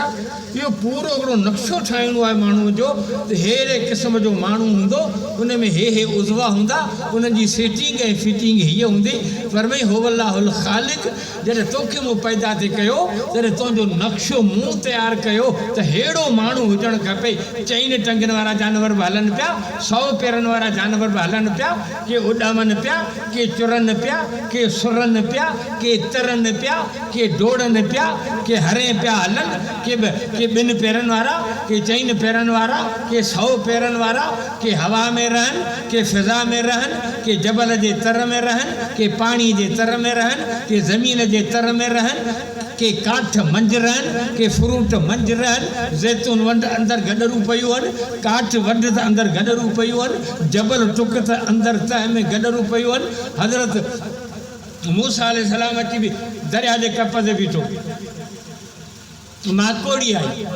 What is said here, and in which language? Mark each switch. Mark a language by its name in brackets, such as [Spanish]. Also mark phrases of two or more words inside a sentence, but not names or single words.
[Sindhi] इहो पूरो हिकिड़ो नक्शो ठाहिणो आहे माण्हूअ जो त अहिड़े क़िस्म जो माण्हू हूंदो, उन में हे उज़वा हूंदा, उन्हनि जी सेटिंग ऐं फिटिंग हीअ हूंदी। फरमाई [Arabic] هو الله الخالق. [Sindhi] जॾहिं तोखे मूं पैदा थी कयो, जॾहिं तुंहिंजो नक्शो मूं तयारु कयो त अहिड़ो माण्हू हुजणु खपे। 4 टंगनि वारा जानवर बि हलनि पिया, 100 पेरनि वारा जानवर बि हलनि पिया, के उॾामनि पिया, के चुरनि पिया, के सुरनि पिया, के तरनि पिया, के डोड़नि पिया, के हरे पिया हलनि, के 2 पेरनि वारा, के 4 पेरनि वारा, के 100 पेरनि वारा, के हवा में रहनि, के फिज़ा में रहनि, के जबल जे तर में रहनि, के पाणी जे तर में रहनि, के ज़मीन जे तर में रहनि, के काठ मंझि रहनि, के फ्रूट मंझि रहनि, ज़ैतून वंड अंदरि गॾरूं पयूं आहिनि, काठ वंड त अंदरि गॾरूं पयूं आहिनि, जबल टुक त अंदरि तह में गॾरूं पयूं आहिनि। हज़रत मूसा अलैहिस्सलाम अची बि दरिया जे कप ते बीठो, माकोड़ी आई।